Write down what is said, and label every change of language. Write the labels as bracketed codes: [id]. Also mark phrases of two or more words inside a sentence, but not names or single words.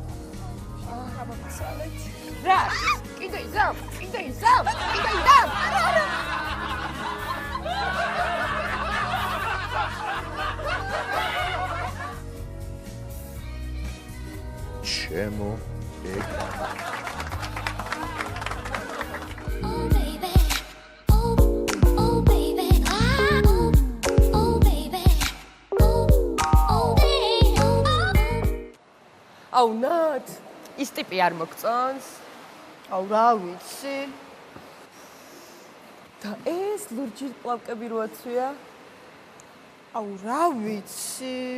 [ka] რა? კიდე იზამ. ჩემო ეკა. [en] Oh baby, oh baby, oh baby, [ka] აუ ნათ, ის ტიპი არ მოგწონს? აუ რა ვიცი. და ეს ლურჯი პლავკები როაცვია? აუ რა ვიცი.